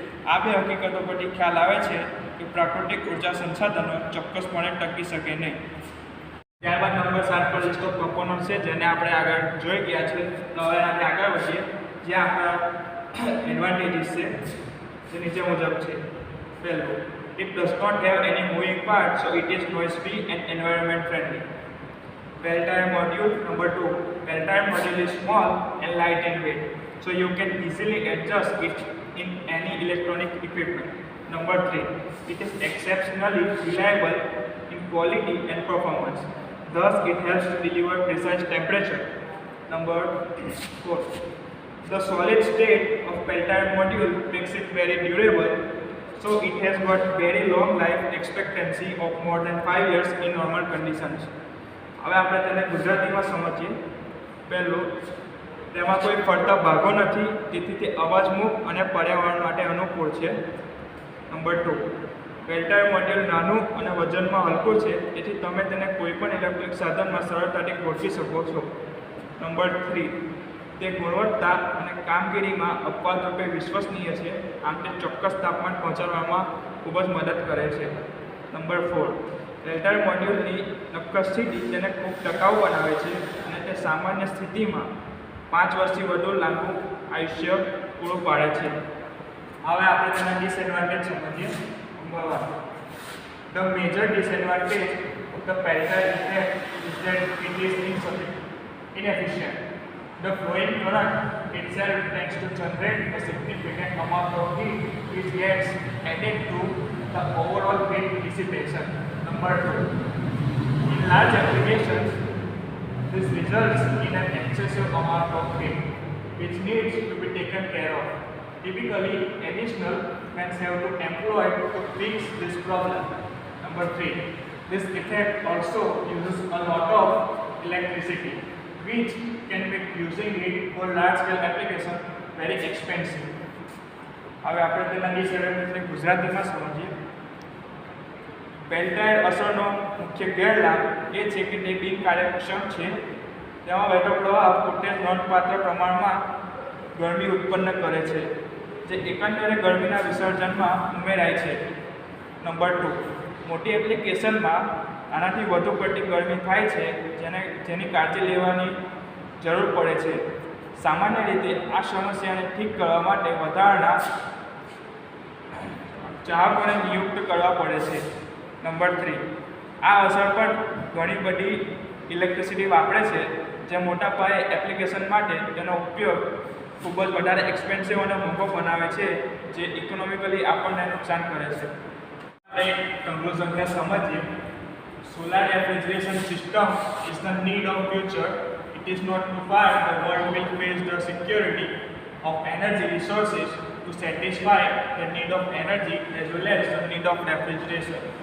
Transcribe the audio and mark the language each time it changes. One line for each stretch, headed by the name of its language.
Gujarati: આ 2 હકીકતો પરથી ખ્યાલ આવે છે કે પ્રાકૃતિક ઉર્જા સંસાધનો ચોક્કસપણે ટકી શકે નહીં. ત્યારબાદ નંબર 7 પર લિસ્ટ ઓફ કમ્પોનન્ટ છે, જેને આપણે આગળ જોઈ ગયા છે. તો હવે આપણે આગળ વધીએ, જે આપણા એડવાન્ટેજીસ છે જે નીચે મુજબ છે. પહેલું,
English: it does not have any moving parts, so it is noise free and environment friendly. Peltier module. Number 2, Peltier module is small and light in weight, so you can easily adjust it in any electronic equipment. Number 3, it is exceptionally reliable in quality and performance, thus it helps to deliver precise temperature. Number 4, the solid state of Peltier module makes it very durable, So it has got very long life expectancy of more than 5 years in normal conditions.
Gujarati: હવે આપણે તેને ગુજરાતીમાં સમજીએ. પહેલું, તેમાં કોઈ ફરતા ભાગો નથી, તેથી તે અવાજમુક્ત અને પર્યાવરણ માટે અનુકૂળ છે. નંબર 2, પેલ્ટાયર મોડ્યુલ નાનું અને વજનમાં હલકું છે, તેથી તમે તેને કોઈપણ ઇલેક્ટ્રિક સાધનમાં સરળતાથી ગોઠવી શકો છો. નંબર 3, તે ગુણવત્તા અને કામગીરીમાં અપવાદ રૂપે વિશ્વસનીય છે, આમ તે ચોક્કસ તાપમાન પહોંચાડવામાં ખૂબ જ મદદ કરે છે. નંબર 4, પેલ્ટાયર મોડ્યુલની નક્કર સ્થિતિ તેને ખૂબ ટકાઉ બનાવે છે અને તે સામાન્ય સ્થિતિમાં 5 વર્ષથી વધુ લાંબુ આયુષ્ય પૂરું પાડે છે. હવે આપણે તેના ડિસએડવાન્ટેજ સમજીએ.
English: The major disadvantage of the peltier effect is that it is inefficient. The flowing current itself tends to generate a significant amount of heat, which gets added to the overall heat dissipation. Number 2, in large applications, this results in an excessive amount of heat, which needs to be taken care of. Typically, additional fans have to employ to fix this problem. Number 3, this effect also uses a lot of electricity, which can make using it for large-scale application very expensive.
Gujarati: હવે આપણે તેના ડિસએડવાન્ટેજને ગુજરાતીમાં સમજીએ. પેલ્ટાયર અસરનો મુખ્ય ગેરલાભ એ છે કે તે બિનકાર્યક્ષમ છે. તેમાં વહેતો પ્રવાહ પોતે નોંધપાત્ર પ્રમાણમાં ગરમી ઉત્પન્ન કરે છે, જે એકંદરે ગરમીના વિસર્જનમાં ઉમેરાય છે. નંબર 2, મોટી એપ્લિકેશનમાં આનાથી વધુ પડતી ગરમી થાય છે, જેની કાળજી લેવાની જરૂર પડે છે. સામાન્ય રીતે આ સમસ્યાને ઠીક કરવા માટે વધારાના ચાહકોને નિયુક્ત કરવા પડે છે. નંબર 3, આ અસર પણ ઘણી બધી ઇલેક્ટ્રિસિટી વાપરે છે, જે મોટા પાયે એપ્લિકેશન માટે તેનો ઉપયોગ ખૂબ જ વધારે એક્સપેન્સિવ અને મોંઘો બનાવે છે, જે ઇકોનોમિકલી આપણને નુકસાન કરે છે. આપણે કન્ક્લુઝનને સમજીએ.
English: Solar refrigeration system is the need of future. It is not too far the world will face the security of energy resources to satisfy the need of energy as well as the need of refrigeration.